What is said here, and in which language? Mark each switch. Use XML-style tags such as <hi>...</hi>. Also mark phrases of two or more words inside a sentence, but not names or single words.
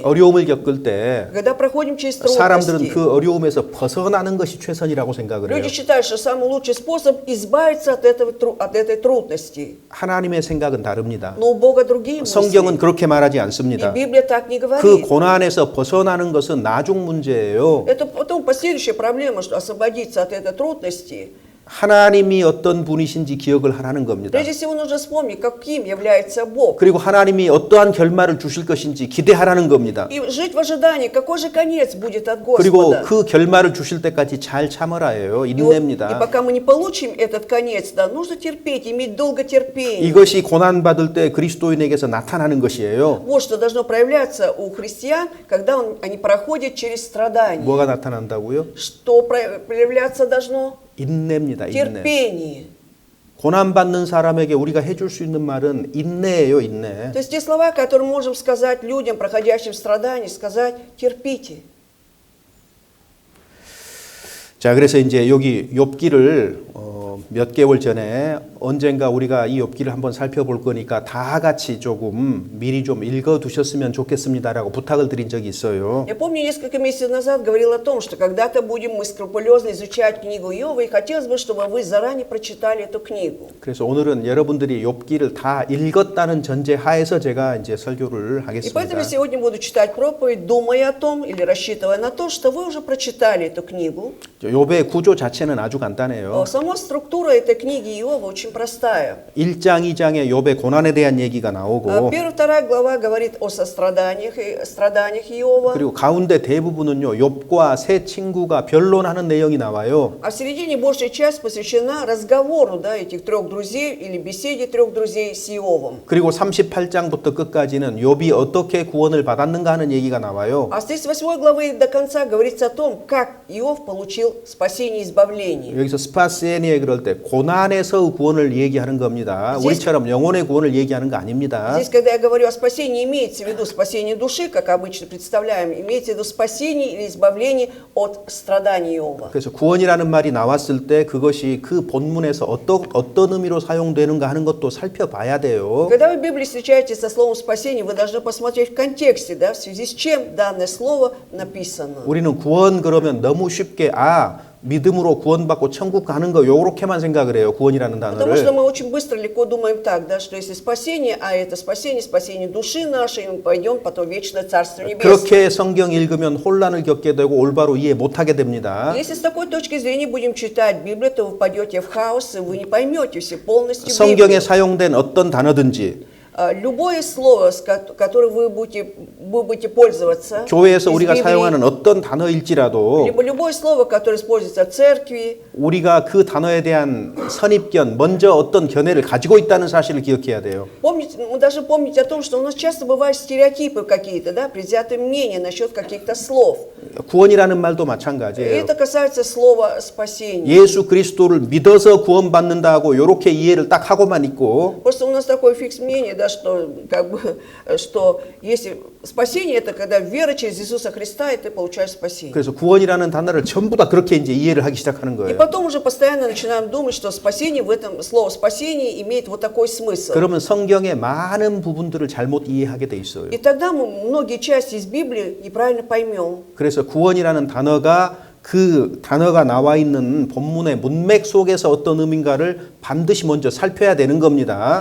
<ko>어려움을 겪을 때</ko> <ru>Когда проходим через</ru> <ko>사람들은</ko> <ru>трудности,</ru> <ko>그 어려움에서 벗어나는 것이 최선이라고 생각을 해요.</ko> <ru>люди считают, что самый лучший способ избавиться от этой трудности.</ru> <ko>하나님의 생각은 다릅니다.</ko> <ru>Но у Бога другие</ru> <ko>성경은</ko> <ru>мысли.</ru> <ko>그렇게 말하지</ko> <ru>И</ru> <ko>않습니다.</ko> <ru>Библия так не</ru> <ko>그</ko> <ru>говорит.</ru> <ko>고난에서 벗어나는 것은 나중 문제예요.</ko> <ru>Это потом последующая проблема, что освободиться от этой трудности.</ru> <ko>하나님이 어떤 분이신지 기억을 하라는 겁니다.</ko> <ru>Прежде всего нужно вспомнить, каким является Бог.</ru> <ko>그리고 하나님이 어떠한 결말을 주실 것인지 기대하라는 겁니다.</ko> <ru>И жить в ожидании, какой же конец будет от</ru> <ko>그리고</ko> <ru>Господа.</ru> <ko>그 결말을 주실 때까지 잘 참으라예요.</ko> <ru>И</ru> <ko>인내입니다.</ko> <ru>пока мы не получим этот конец, да, нужно терпеть, иметь долготерпение.</ru> <ko>이것이 고난받을 때 그리스도인에게서 나타나는 것이에요.</ko> <ru>Вот что должно проявляться у христиан, когда они проходят через страдания.</ru> <ko>뭐가 나타난다고요?</ko> <ru>Что проявляться должно?</ru> <ko>인내입니다. 인내.</ko> <ru>Терпение.</ru> <ko>고난받는 사람에게 우리가 해줄 수 있는 말은 인내예요. 인내.</ko> <ru>То есть те слова, которые мы можем сказать людям, проходящим страдания, сказать терпите.</ru> <ko>자, 그래서 이제 여기 욥기를 몇 개월 전에 언젠가 우리가 이 욥기를 한번 살펴볼 거니까 다 같이 조금 미리 좀 읽어 두셨으면 좋겠습니다라고 부탁을 드린 적이 있어요.</ko> <ru>Я помню, несколько месяцев назад говорил о том, что когда-то будем мы скрупулезно изучать книгу Иова, и хотелось бы, чтобы вы заранее прочитали эту книгу.</ru> <ko>그래서 오늘은 여러분들이 욥기를 다 읽었다는 전제 하에서 제가 이제 설교를</ko> <ru>И поэтому</ru> <ko>하겠습니다.</ko> <ru>я сегодня буду читать проповедь, думая о том или рассчитывая на то, что вы уже прочитали эту книгу.</ru> <ko>욥의 구조 자체는 아주 간단해요.</ko> <ru>Сама структура этой книги Иова очень простая.</ru> <ko>1장, 2장에 욥의 고난에 대한 얘기가 나오고</ko> <ru>Первая, вторая глава говорит о состраданиях и страданиях Иова.</ru> <ko>그리고 가운데 대부분은요 욥과 세 친구가 변론하는 내용이 나와요.</ko> <ru>А в середине большая часть посвящена разговору, да, этих трех друзей или беседе трех друзей с Иовом.</ru> <ko>그리고 38장부터 끝까지는 욥이 어떻게 구원을 받았는가 하는 얘기가 나와요.</ko> <ru>А с 38 главы до конца говорится о том, как Иов получил спасение и избавление.</ru> <ko>여기서 스파세니에 그럴 때 고난에서 구원을 얘기하는 겁니다. 우리처럼 영혼의 구원을 얘기하는 거 아닙니다.</ko> <ru>Здесь, когда я говорю о спасении, имеется в виду спасение души, как обычно представляем, имеется в виду спасение или избавление от страданий Иова.</ru> <ko>그래서 구원이라는 말이 나왔을 때 그것이 그 본문에서 어떤 의미로 사용되는가 하는 것도 살펴봐야 돼요.</ko> <ru>Когда вы в Библии встречаетесь со словом спасение, вы должны посмотреть в контексте, да, в связи с чем данное слово написано.</ru> <ko>우리는 구원 그러면 너무 쉽게 믿음으로 구원받고 천국 가는 거 요렇게만 생각을 해요. 구원이라는</ko> <ru>Потому что</ru> <ko>단어를.</ko> <ru>мы очень быстро, легко думаем так, да, что если спасение, а это спасение, спасение души нашей, и мы пойдем потом в вечное Царство Небесное.</ru> <ko>그렇게 성경 읽으면 혼란을 겪게 되고 올바로 이해 못하게 됩니다.</ko> <ru>Если с такой точки зрения будем читать Библию, то вы впадете в хаос, и вы не поймете все полностью</ru> <ko>성경에</ko> <ru>Библию.</ru> <ko>사용된 어떤 단어든지</ko> <ru>Любое слово, которое вы будете пользоваться,</ru> <ko>교회에서</ko> <ru>из</ru> <ko>우리가</ko> <ru>Библии,</ru> <ko>사용하는 어떤 단어일지라도</ko> <ru>либо любое слово, которое используется в церкви,</ru> <ko>우리가 그 단어에 대한 선입견, 먼저 어떤 견해를 가지고 있다는 사실을 기억해야 돼요.</ko> <ru>помните, мы должны помнить о том, что у нас часто бывают стереотипы какие-то, да, предвзятые мнения насчет каких-то слов.</ru> <ko>구원이라는 말도</ko> <ru>И</ru> <ko>마찬가지예요.</ko> <ru>это касается слова спасения.</ru> <ko>예수 그리스도를 믿어서 구원받는다고 이렇게 이해를 딱 하고만 있고</ko> <ru>Просто у нас такой фикс мнение, да, что, как бы, что если спасение, это когда вера через Иисуса Христа, и ты получаешь спасение.</ru> <ko>그래서 구원이라는 단어를 전부 다 그렇게 이제 이해를 하기 시작하는</ko> <ru>И</ru> <ko>거예요.</ko> <ru>потом уже постоянно начинаем думать, что спасение в этом, слово спасение имеет вот такой смысл.</ru> <ko>그러면 성경의 많은 부분들을 잘못 이해하게 돼 있어요.</ko> <ru>И тогда мы многие части из Библии неправильно поймем.</ru> <ko>그래서 구원이라는 단어가 그 단어가 나와 있는 본문의 문맥 속에서 어떤 의미인가를 반드시 먼저 살펴야 되는 겁니다.</ko>